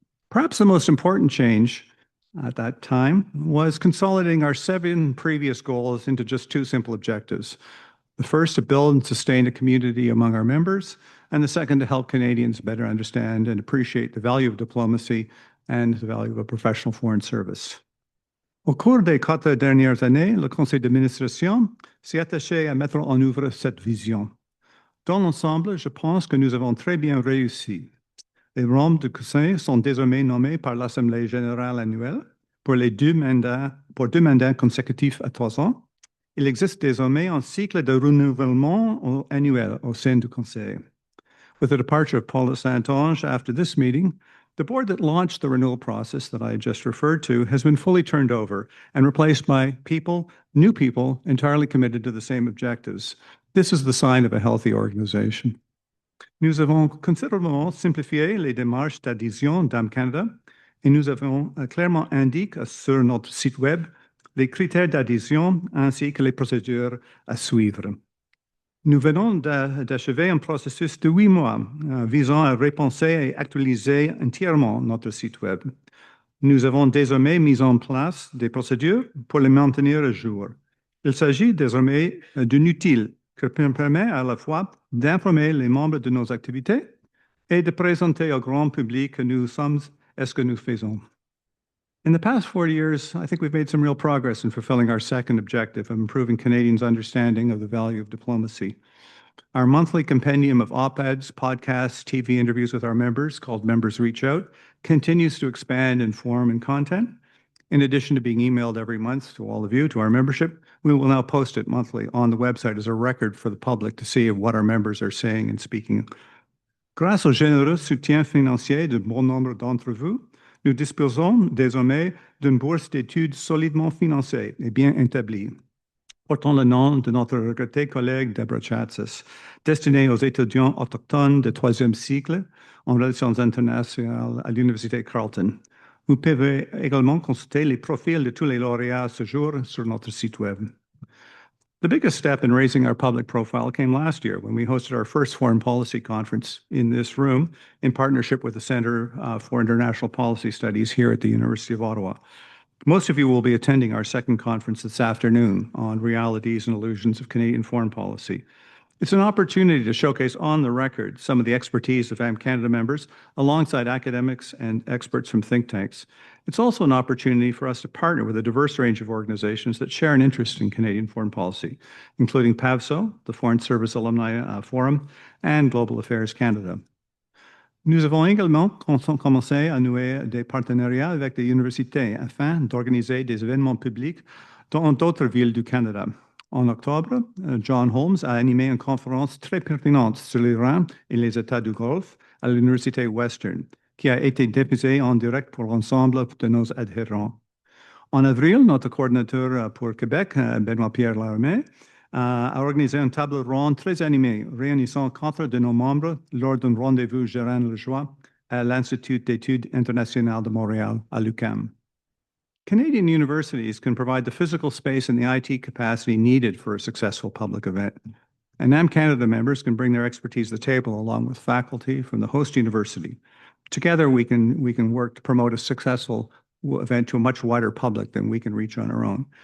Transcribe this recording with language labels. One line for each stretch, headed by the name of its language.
English: Perhaps the most important change at that time was consolidating our 7 previous goals into just 2 simple objectives. The first, to build and sustain a community among our members, and the second, to help Canadians better understand and appreciate the value of diplomacy and the value of a professional foreign service.
French: Au cours des 4 dernières années, le conseil d'administration s'est attaché à mettre en œuvre cette vision. Dans l'ensemble, je pense que nous avons très bien réussi. Les membres du conseil sont désormais nommés par l'Assemblée générale annuelle pour 2 mandats consécutifs à 3 ans. Il existe désormais un cycle de renouvellement annuel au sein du conseil.
English: With the departure of Paula Saint-Onge after this meeting, the board that launched the renewal process that I just referred to has been fully turned over and replaced by new people entirely committed to the same objectives. This is the sign of a healthy organization.
French: Nous avons considérablement simplifié les démarches d'adhésion d'AmbCanada et nous avons clairement indiqué sur notre site web les critères d'adhésion ainsi que les procédures à suivre. Nous venons d'achever un processus de 8 mois visant à repenser et actualiser entièrement notre site web. Nous avons désormais mis en place des procédures pour les maintenir à jour. Il s'agit désormais d'un outil qui permet à la fois d'informer les membres de nos activités et de présenter au grand public que nous sommes et ce que nous faisons.
English: In the past 40 years, I think we've made some real progress in fulfilling our second objective of improving Canadians' understanding of the value of diplomacy. Our monthly compendium of op-eds, podcasts, TV interviews with our members, called Members Reach Out, continues to expand in form and content. In addition to being emailed every month to all of you, to our membership, we will now post it monthly on the website as a record for the public to see what our members are saying and speaking.
French: Grâce au généreux soutien financier de bon nombre d'entre vous, nous disposons désormais d'une bourse d'études solidement financée et bien établie, portant le nom de notre regrettée collègue Deborah Chatzis, destinée aux étudiants autochtones de 3e cycle en relations internationales à l'Université Carleton. Vous pouvez également consulter les profils de tous les lauréats à ce jour sur notre site web.
English: The biggest step in raising our public profile came last year when we hosted our first foreign policy conference in this room in partnership with the Centre for International Policy Studies here at the University of Ottawa. Most of you will be attending our second conference this afternoon on realities and illusions of Canadian foreign policy. It's an opportunity to showcase on the record some of the expertise of AmbCanada members alongside academics and experts from think tanks. It's also an opportunity for us to partner with a diverse range of organizations that share an interest in Canadian foreign policy, including PAVSO, the Foreign Service Alumni Forum, and Global Affairs Canada.
French: Nous avons également commencé à nouer des partenariats avec des universités afin d'organiser des événements publics dans d'autres villes du Canada. En octobre, John Holmes a animé une conférence très pertinente sur l'Iran et les États du Golfe à l'Université Western, qui a été diffusée en direct pour l'ensemble de nos adhérents. En avril, notre coordinateur pour Québec, Benoît-Pierre Laramé, a organisé une table ronde très animée, réunissant 4 de nos membres lors d'un rendez-vous gérant le joie à l'Institut d'études internationales de Montréal, à l'UQAM.
English: Canadian universities can provide the physical space and the IT capacity needed for a successful public event. And AmbCanada members can bring their expertise to the table along with faculty from the host university. Together, we can work to promote a successful event to a much wider public than we can reach on our own.